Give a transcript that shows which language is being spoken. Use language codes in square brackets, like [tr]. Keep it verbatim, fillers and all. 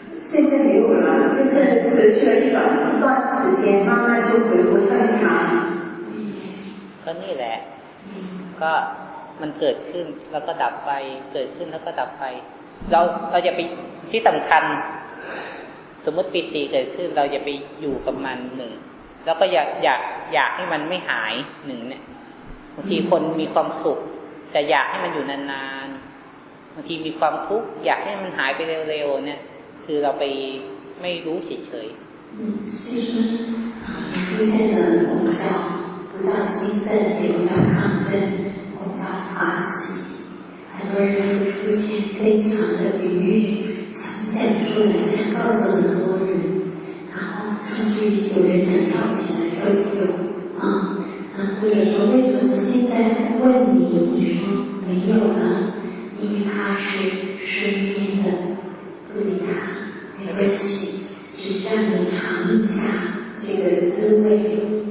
[zh] 现在没有了，就是持续了一段一段时间，慢慢就恢复正常。 [th] ก็นี่แหละก็มันเกิดขึ้นแล้วก็ดับไปเกิดขึ้นแล้วก็ดับไปเราเราจะไปที่สำคัญสมมติปิติเกิดขึ้นเราจะไปอยู่กับมันหนึ่งแล้วก็อยากอยากอยากให้มันไม่หายหนึ่งเนี่ยบางทีคนมีความสุขแต่อยากให้มันอยู่นานๆบางทีมีความทุกข์อยากให้มันหายไปเร็วๆเนี่ยคือเราไปไม่รู้เฉยๆ [zh] 嗯所以说啊出现了我们叫不叫兴奋也不叫亢奋我们叫欢喜很多人就出现非常的愉悦想讲出来想告诉很多人然后甚至有人想跳起来都有啊那或者说为什么现在问你你说没有呢因为它是失眠的不理他没关系只让你尝一下这个滋味